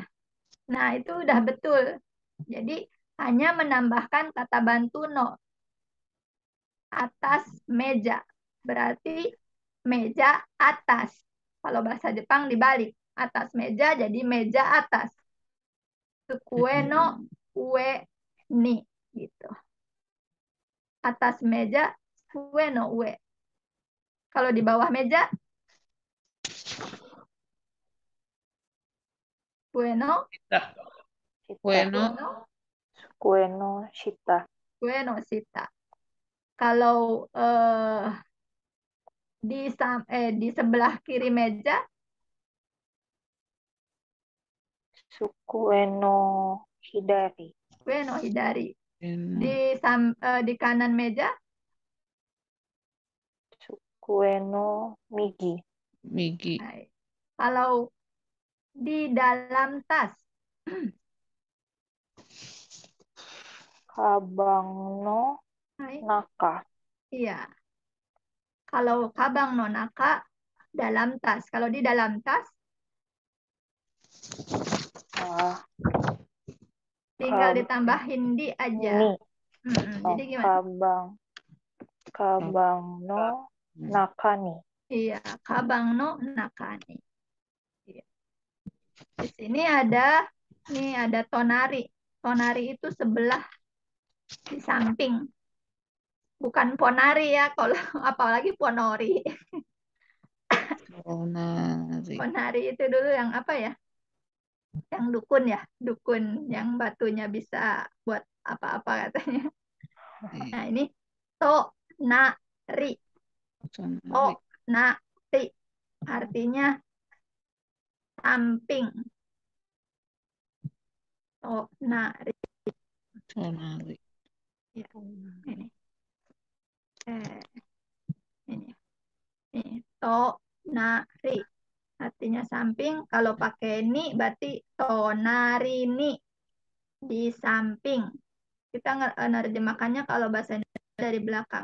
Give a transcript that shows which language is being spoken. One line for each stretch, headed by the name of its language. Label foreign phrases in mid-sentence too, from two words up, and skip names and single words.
Indonesian: Nah, itu udah betul. Jadi hanya menambahkan kata bantu no atas meja. Berarti meja atas. Kalau bahasa Jepang dibalik. Atas meja jadi meja atas.
Japanese: Sukue no ue ni gitu.
Indonesian: Atas meja
Japanese: sukue no ue.
Indonesian: Kalau di bawah meja
Japanese: sukue no Shita. Shita. Bueno, Kue no shita. sukue no shita.
Indonesian: Kalau di sebelah kiri meja
Japanese: Sukue no hidari. sukue no hidari. bueno,
Indonesian: Di kanan meja
Japanese: Sukue no migi. migi, hai.
Indonesian: Kalau di dalam tas
Japanese: Kabang no hai. naka.
Indonesian: Iya. Kalau
Japanese: kabang nonaka
Indonesian: dalam tas. Kalau di dalam tas Ah, tinggal Kab- ditambahin di aja.
Japanese: ni.
Indonesian: Jadi gimana?
Japanese: Kabang no nakani. Iya, kabang no nakani.
Indonesian: Iya. Di sini ada tonari. Tonari itu sebelah di samping. Bukan ponari ya, kalau apalagi ponori. tonari, Ponari itu dulu yang apa ya? Yang dukun ya, dukun yang batunya bisa buat apa-apa katanya. Nah, ini to nari. tonari, To nari artinya samping. To nari. tonari, Ya, ini. Ini. Ini to nari artinya samping. Kalau pakai ni berarti
Japanese: tonari ni
Indonesian: di samping. Kita nerjemahkannya kalau bahasa Indonesia dari belakang.